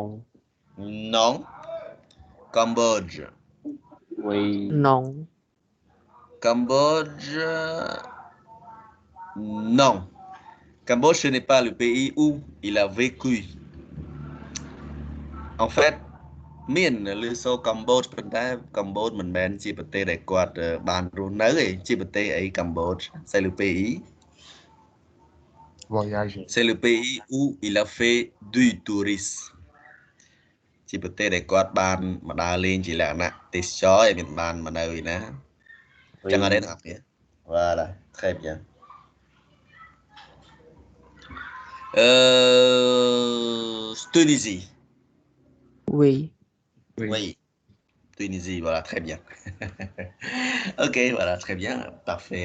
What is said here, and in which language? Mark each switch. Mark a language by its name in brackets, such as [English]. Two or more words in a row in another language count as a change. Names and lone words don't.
[French] Non. Cambodge? Oui. Non. Cambodge? Non. Cambodge, ce n'est pas le pays où il a vécu. En fait, [Khmer] មានលើសូកម្ពុជាប៉ុន្តែកម្ពុជាមិនមែនជាប្រទេសដែលគាត់បានរស់នៅទេជាប្រទេសអីកម្ពុជា [French] c'est le pays Voyager. c'est le pays où il a fait du tourisme [Khmer] ជាប្រទេសដែលគាត់បានមកដើរលេងជាលក្ខណៈទេសចរឲ្យមានបានមកនៅឯណាចឹងអត់ទេបងប្អូន [French] voilà très bien [Khmer] Tunisie [French] Oui. oui Tunisie, voilà, très bien. Ok, voilà, très bien, parfait.